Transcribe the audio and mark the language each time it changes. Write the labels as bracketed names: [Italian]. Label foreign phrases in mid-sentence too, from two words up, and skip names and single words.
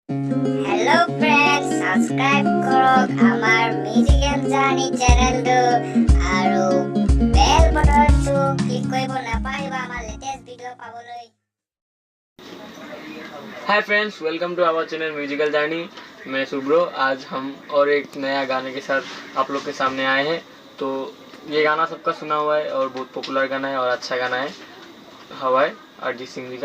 [English] hello friends, [Assamese] সাবস্ক্রাইব কৰক আমাৰ মিউজিকেল জাৰ্নি চেনেলটো আৰু [English] bell buttonটো [Assamese] ক্লিক কৰিব নাপাহৰিব আমাৰ [English] latest video' [Assamese] পাবলৈ। [English] hi friends, welcome to our channel Musical Journey. [Hindi] मैं सुब्रो। आज हम और एक नया गाने के साथ आप लोग के सामने आए हैं। तो ये गाना सबका सुना हुआ है और बहुत पॉपुलर गाना है और अच्छा गाना है, हवा है अरिजीत सिंह जी का।